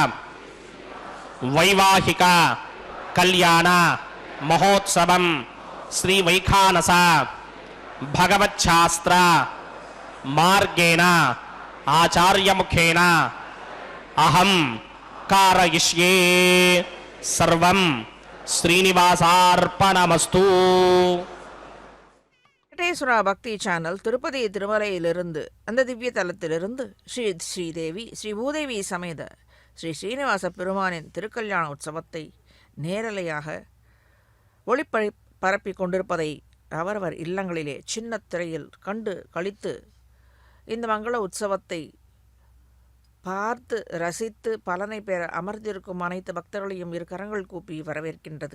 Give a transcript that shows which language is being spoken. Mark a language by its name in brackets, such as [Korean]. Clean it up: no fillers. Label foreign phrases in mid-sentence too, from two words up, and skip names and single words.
[Sanskrit] वैवाहिक कल्याण महोत्सवं श्री वैखानस भगवच्छास्त्र मार्गेण आचार्य मुखेन अहं कारयिष्ये सर्वं श्रीनिवासार्पणमस्तु. [Tamil] வெங்கடேஸ்வரா பக்தி சேனல் திருப்பதி திருமலையிலிருந்து அந்த திவ்ய தலத்திலிருந்து ஸ்ரீதேவி ஸ்ரீ பூதேவி சமேத ஸ்ரீ ஸ்ரீனிவாச பெருமானின் திருக்கல்யாண உற்சவத்தை நேரலையாக பரப்பி கொண்டிருப்பதை அவரவர் இல்லங்களிலே சின்ன திரையில் கண்டு களித்து இந்த மங்கள உற்சவத்தை பார்த்து ரசித்து பலனை பெற அமர்ந்திருக்கும் அனைத்து பக்தர்களையும் இரு கரங்கள் கூப்பி வரவேற்கின்றது.